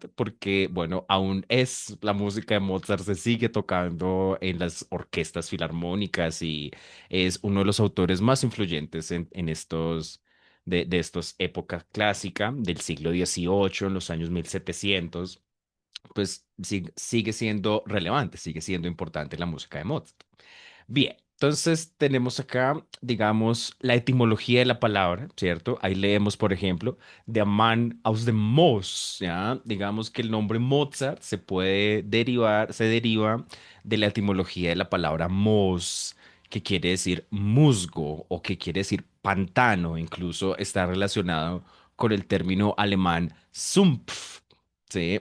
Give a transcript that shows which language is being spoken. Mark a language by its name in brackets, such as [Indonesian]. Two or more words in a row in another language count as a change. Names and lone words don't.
[Spanish] Porque, bueno, aún es la música de Mozart, se sigue tocando en las orquestas filarmónicas y es uno de los autores más influyentes en estos, de estos épocas clásica del siglo XVIII, en los años 1700. Pues sigue siendo relevante, sigue siendo importante la música de Mozart. Bien, entonces tenemos acá, digamos, la etimología de la palabra, ¿cierto? Ahí leemos, por ejemplo, [German] der Mann aus dem Moos, [Spanish] ¿ya? Digamos que el nombre Mozart se deriva de la etimología de la palabra Moos, que quiere decir musgo o que quiere decir pantano, incluso está relacionado con el término alemán Sumpf, ¿sí?